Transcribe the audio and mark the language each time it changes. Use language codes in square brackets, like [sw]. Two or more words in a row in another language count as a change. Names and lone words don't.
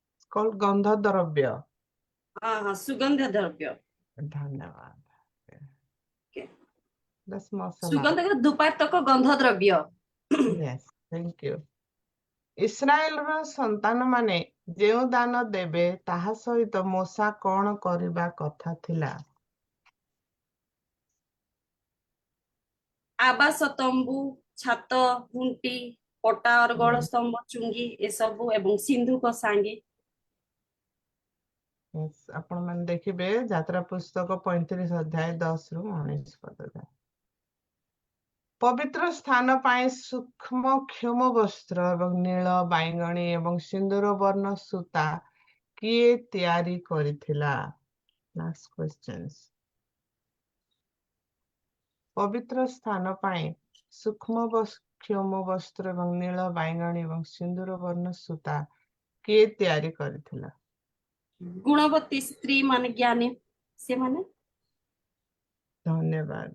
[en] called [or] ଗନ୍ଧ ଦ୍ରବ୍ୟ. [hi] हाँ सुगंध द्रव्य धन्यवाद. [en] Okay. That's masala. [or] ସୁଗନ୍ଧ ଧୂପାର୍ତକ ଗନ୍ଧ ଦ୍ରବ୍ୟ [en] Yes, thank you. [or] ଇସ୍ରାଏଲର ସନ୍ତାନମାନେ ଯେଉଁ ଦାନ ଦେବେ ତାହା ସହିତ ମୋଶା କଣ କରିବା କଥା ଥିଲା? ଆବାସ ତମ୍ବୁ ଛାତ ଖୁଣ୍ଟି ପଟା ଅର୍ଗଳ ସ୍ତମ୍ଭ ଚୁଙ୍ଗି ଏସବୁ ଏବଂ ସିନ୍ଧୁକ ସାଙ୍ଗେ Yes, ଆପଣମାନେ ଦେଖିବେ ଯାତ୍ରା ପୁସ୍ତକ 35 ଅଧ୍ୟାୟ 10 ରୁ 19 ପଦ ଯାଏ. ପବିତ୍ର ସ୍ଥାନ ପାଇଁ ସୂକ୍ଷ୍ମ କ୍ଷମ ବସ୍ତ୍ର ଏବଂ ନୀଳ ବାଇଗଣୀ ଏବଂ ସିନ୍ଦୁର ବର୍ଣ୍ଣ ସୂତା କିଏ ତିଆରି କରିଥିଲା? [en] Next questions. [or] ପବିତ୍ର ସ୍ଥାନ ପାଇଁ ସୂକ୍ଷ୍ମ କ୍ଷମ ବସ୍ତ୍ର ଏବଂ ନୀଳ ବାଇଗଣୀ ଏବଂ ସିନ୍ଦୁର ବର୍ଣ୍ଣ ସୂତା କିଏ ତିଆରି କରିଥିଲା? ଗୁଣବତୀ ସ୍ତ୍ରୀ ମାନେ ଜ୍ଞାନୀ ସେମାନେ ଧନ୍ୟବାଦ.